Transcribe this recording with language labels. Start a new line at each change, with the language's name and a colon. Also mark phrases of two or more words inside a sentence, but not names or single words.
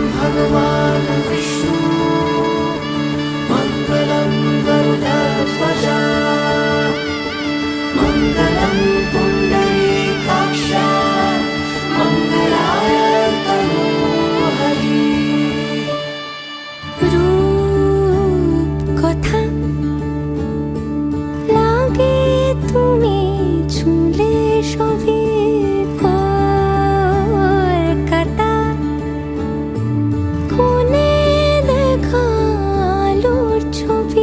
Sanskrit: भगवान विष्णु मङ्गलं गरुडध्वजा मङ्गलं पुण्डरीकाक्षा मङ्गलाय तनोहरि
Bangla: রূপ কথা লাগে তুমি ছুঁলে সবে কলকাতা কোণে দেখা আলোর ছবি